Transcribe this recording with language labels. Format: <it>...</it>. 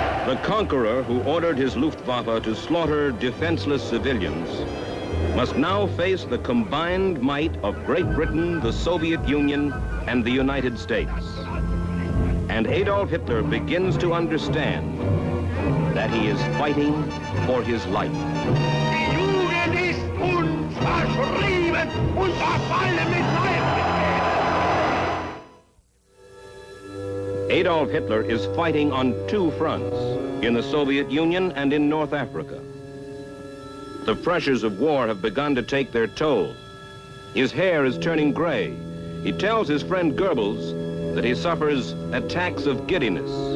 <en>The conqueror who ordered his Luftwaffe to slaughter defenseless civilians must now face the combined might of Great Britain, the Soviet Union, and the United States. And Adolf Hitler begins to understand that he is fighting for his life.</en> <de>Die Jugend ist uns verschrieben und verfallen mit Leib.</de> <en>Adolf Hitler is fighting on two fronts, in the Soviet Union and in North Africa. The pressures of war have begun to take their toll. His hair is turning gray. He tells his friend Goebbels that he suffers attacks of giddiness.</en>